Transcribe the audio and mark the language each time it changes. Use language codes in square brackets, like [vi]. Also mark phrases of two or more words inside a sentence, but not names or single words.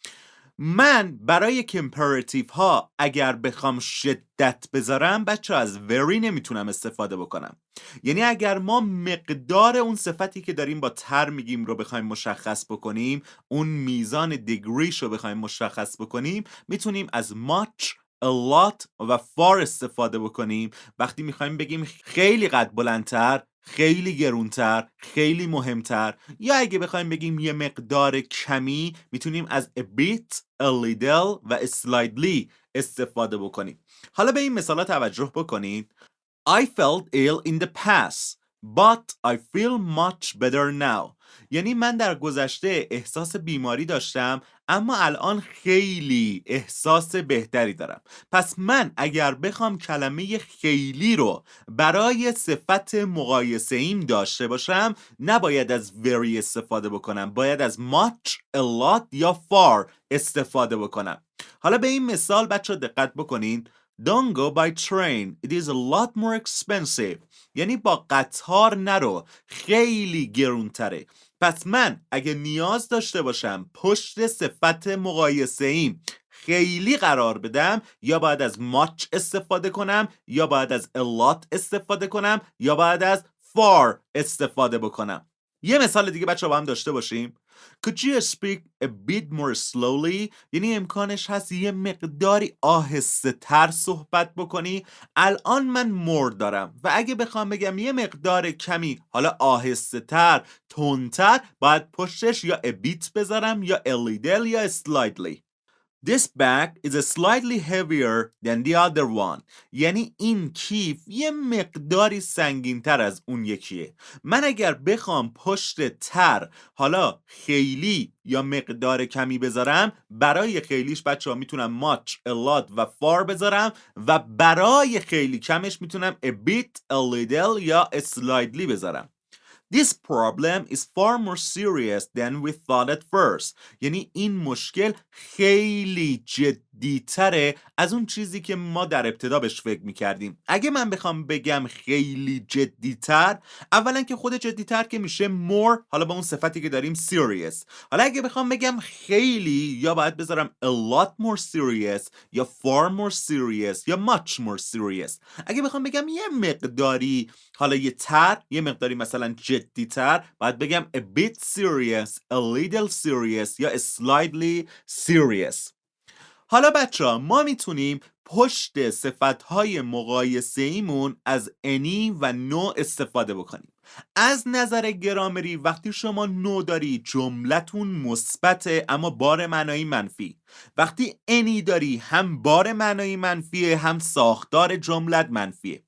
[fa] من برای کمپراتیو ها اگر بخوام شدت بذارم بچه از very نمیتونم استفاده بکنم. یعنی اگر ما مقدار اون صفتی که داریم با تر میگیم رو بخوایم مشخص بکنیم، اون میزان دیگریش رو بخوایم مشخص بکنیم، میتونیم از [en] much، a lot [fa] و far استفاده بکنیم. وقتی میخوایم بگیم خیلی قد بلندتر، خیلی گرونتر، خیلی مهمتر، یا اگه بخوایم بگیم یه مقدار کمی، میتونیم از [en] a bit، a little [fa] و slightly استفاده بکنیم. حالا به این مثالا توجه بکنید. [en] I felt ill in the past but I feel much better now. [fa] یعنی من در گذشته احساس بیماری داشتم اما الان خیلی احساس بهتری دارم. پس من اگر بخوام کلمه خیلی رو برای صفت مقایسه ایم داشته باشم، نباید از very استفاده بکنم، باید از [en] much، a lot [fa] یا far استفاده بکنم. حالا به این مثال بچه دقت بکنین. [en] Don't go by train. It is a lot more expensive. [fa] یعنی با قطار نرو، خیلی گرونتره. پس من اگه نیاز داشته باشم پشت صفت مقایسه ایم خیلی قرار بدم، یا باید از much استفاده کنم، یا باید از [en] a lot [fa] استفاده کنم، یا باید از far استفاده بکنم. یه مثال دیگه بچه با هم داشته باشیم. [en] Could you speak a bit more slowly؟ [fa] یعنی امکانش هست یه مقداری آهسته تر صحبت بکنی. الان من more دارم و اگه بخوام بگم یه مقدار کمی، حالا آهسته تر، تندتر، باید پشتش یا [en] a bit [fa] بذارم یا [en] a little [fa] یا slightly. [en] This bag is slightly heavier than the other one. [fa] یعنی این کیف یه مقداری سنگین‌تر از اون یکیه. من اگر بخوام پشت تر، حالا خیلی یا مقدار کمی بذارم، برای خیلیش بچه‌ها میتونم [en] much، a lot [fa] و far بذارم و برای خیلی کمش میتونم [en] a bit، a little [fa] یا slightly بذارم. [en] This problem is far more serious than we thought at first. [fa] یعنی این مشکل خیلی جدی‌تره از اون چیزی که ما در ابتدا بهش فکر می‌کردیم. اگه من بخوام بگم خیلی جدی‌تر، اولا که خود جدی‌تر که میشه more، حالا با اون صفتی که داریم serious. حالا اگه بخوام بگم خیلی، یا باید بذارم [en] a lot more serious [fa] یا [en] far more serious [fa] یا [en] much more serious. [fa] اگه بخوام بگم یه مقداری، حالا یه تر، یه مقداری مثلا جدی‌تر، باید بگم [en] a bit serious، a little serious [fa] یا [en] slightly serious. [fa] حالا بچه‌ها ما میتونیم پشت صفت‌های مقایسه ایمون از any و no استفاده بکنیم. از نظر گرامری وقتی شما no داری جملتون مثبته اما بار معنایی منفی. وقتی any داری هم بار معنایی منفیه هم ساختار جملت منفیه.